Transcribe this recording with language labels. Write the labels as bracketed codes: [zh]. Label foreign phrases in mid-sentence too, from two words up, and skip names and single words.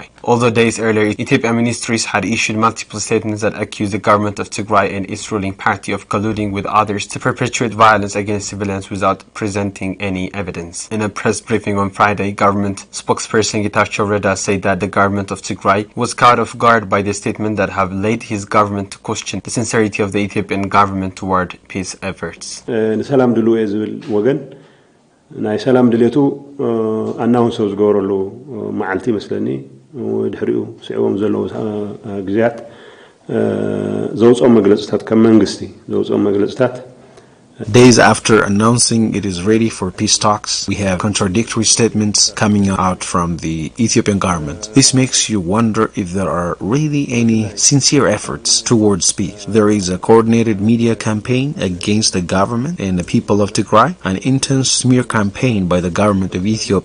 [en] Although days earlier, Ethiopian ministries had issued multiple statements that accused the government of Tigray and its ruling party of colluding with others to perpetuate violence against civilians without presenting any evidence. In a press briefing on Friday, government spokesperson Getachew Reda said that the government of Tigray was caught off guard by the statement that have led his government to question the sincerity of the Ethiopian government toward peace efforts. [ti] ሰላም ድሉ ዝብል ወገን ናይ ሰላም ድሌቱ ኣናውንስ ዝገበረሉ መዓልቲ መስለኒ ወድሕሪኡ ስዕቦም ዘለዉ ግዜያት ዘውጾም መግለጽታት ከም መንግስቲ ዘውጾም መግለጽታት [en] Days after announcing it is ready for peace talks, we have contradictory statements coming out from the Ethiopian government. This makes you wonder if there are really any sincere efforts towards peace. There is a coordinated media campaign against the government and the people of Tigray, an intense smear campaign by the government of Ethiopia.